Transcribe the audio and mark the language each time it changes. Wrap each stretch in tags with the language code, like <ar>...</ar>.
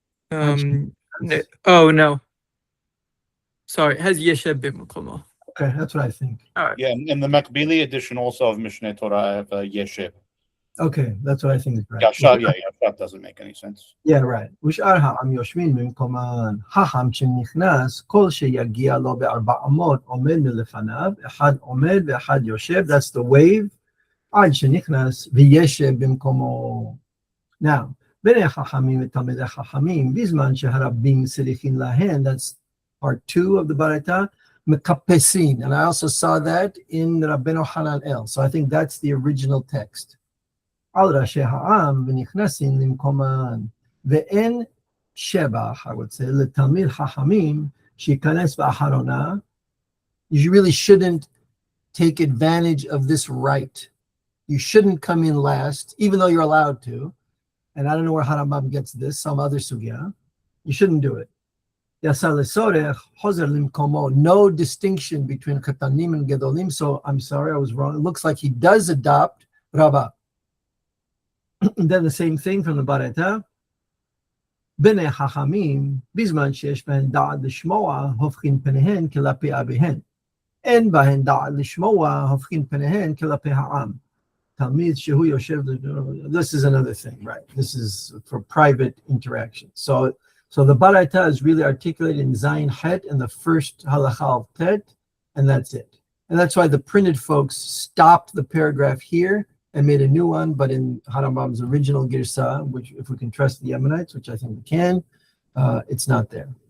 <en>Oh no, sorry, it has Yesheb b'Mekomo. Okay, that's what I think. All right. Yeah, and the Makbili edition also of Mishneh Torah have Yeshib. Okay, that's what I think is right. Yashab doesn't make any sense. Yeah, right.</en> <he>ושאר העם יושבים במקומן. חכם שנכנס, כל שיגיע לו ב400 עומד מלפניו, אחד עומד ואחד יושב.</he> <en>That's the wave.</en> <he>עד שנכנס וישב במקומו.</he> <en>Now,</en> <he>בני חכמים ותלמידי חכמים, בזמן שהרבים סליחין להן,</he> <en>that's part 2 of the Baraita,</en> <he>מקפסין.</he> <en>And I also saw that in Rabbeinu Hananel. So I think that's the original text.</en> <he>על ראשי העם ונכנסים למקומן, ואין שבח,</he> <en>I would say,</en> <he>לתלמיד חכמים שייכנס באחרונה.</he> <en>You really shouldn't take advantage of this right. You shouldn't come in last, even though you're allowed to. And I don't know where Harambam gets this, some other sugya. You shouldn't do it.</en> <he>יצא לצורך, חוזר למקומו.</he> <en>No distinction between</en> <he>קטנים</he> <en>and</en> <he>גדולים.</he> <en>So I'm sorry, I was wrong. It looks like he does adopt Rabbah. Then the same thing from the Baraita.</en> <he>בני חכמים, בזמן שיש בהן דעת לשמוע, הופכים פניהן כלפי אביהן. אין בהן דעת לשמוע, הופכים פניהן כלפי העם. תלמיד שהוא יושב,</he> <en>this is another thing, right? This is for private interaction. So the Baraita is really articulated in Zayin Het and the first halacha of Tet, and that's it. And that's why the printed folks stopped the paragraph here and made a new one, but in Harambam's original Girsa, which if we can trust the Yemenites, which I think we can, it's not there.</en>